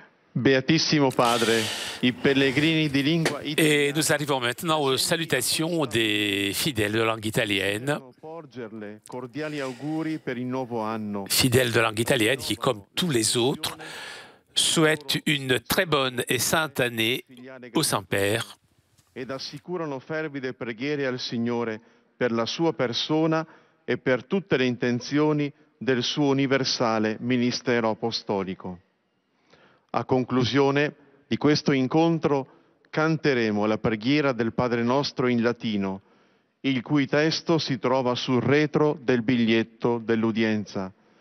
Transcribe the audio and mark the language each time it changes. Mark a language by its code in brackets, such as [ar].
[it] Beatissimo Padre, i pellegrini di lingua [fr] Et nous arrivons maintenant aux salutations des fidèles de langue italienne. Fidèles de langue italienne qui, comme tous les autres, souhaitent une très bonne et sainte année au Saint-Père. [it] Ed assicurano fervide preghiere al Signore per la sua persona e per tutte le intenzioni del suo universale ministero apostolico. A conclusione di questo incontro canteremo la preghiera del Padre Nostro in latino, il cui testo si trova sul retro del biglietto dell'udienza.